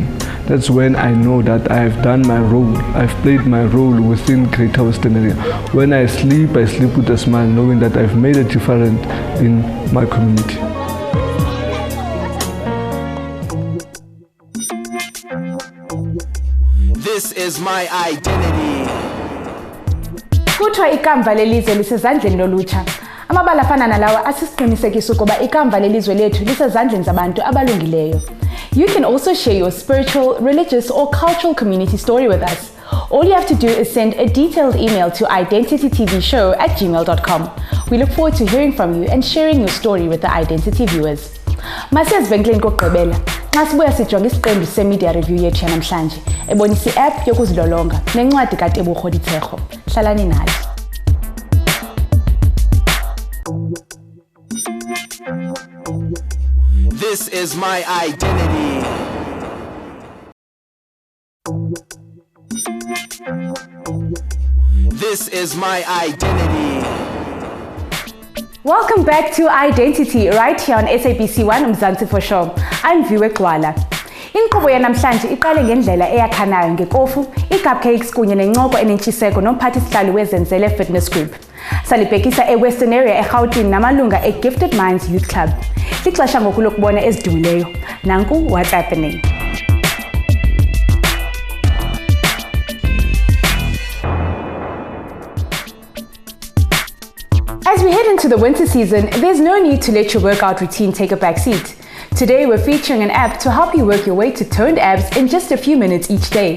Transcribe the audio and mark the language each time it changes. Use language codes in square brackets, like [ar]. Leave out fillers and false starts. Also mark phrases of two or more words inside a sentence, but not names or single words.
[en] That's when I know that I have done my role. I've played my role within Greater Westonaria. When I sleep with a smile, knowing that I've made a difference in my community. This is my identity. [xh] Kuthiwa ikamva lelizwe lisezandleni lolutsha. Amabala afana nalawa asisiqinisekiso ukuba ikamva lelizwe lethu lisezandleni zabantu abalungileyo. [en] You can also share your spiritual, religious or cultural community story with us. All you have to do is send a detailed email to identitytvshow@gmail.com. We look forward to hearing from you and sharing your story with the Identity viewers. [xh] Masiyazivenkileni kokugqibela. Xa sibuya sijonga isiqendu se- [en] media review [xh] yethu yanamhlanje, ebonisa i-app yokuzilolonga nencwadi kaTebogo Ditshego. Hlalani nayo. [en] This is my identity. This is my identity. Welcome back to Identity right here on SABC 1 Mzansians. I'm Viwe Gxwala. [xh] Inkqubo yanamhlanje iqale ngendlela eyakhanayo ngekofu, i-cupcakes kunye nencoko enentshiseko nomphathi-sihlalo wezenzele [en] fitness group. [xh] Salibhekisa e-Westonaria eGauteng namalunga e-Gifted Minds Youth Club. Lixesha ngoku lokubona ezidumileyo. [en] Nanku what's happening. As we head into the winter season, there's no need to let your workout routine take a back seat. Today we're featuring an app to help you work your way to toned abs in just a few minutes each day.